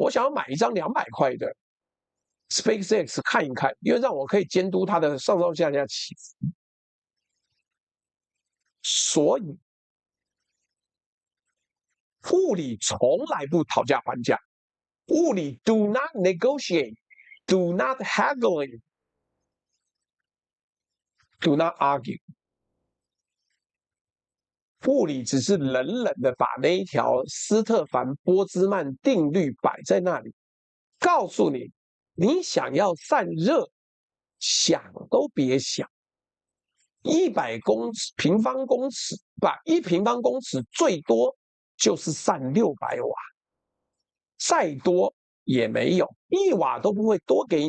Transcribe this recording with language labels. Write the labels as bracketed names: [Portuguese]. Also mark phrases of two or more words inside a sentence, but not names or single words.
[Chinese] 我想要買一張200塊的 SpaceX 看一看，因為讓我可以監督它的上上下下起伏。所以物理從來不討價還價，物理 [English] do not negotiate, do not haggling, do not argue。 [Chinese] 物理只是冷冷的把那一条斯特凡波茲曼定律擺在那裡，告訴你，你想要散熱，想都別想。100平方公尺，1平方公尺最多就是散600瓦，再多也沒有，1瓦都不會多給你。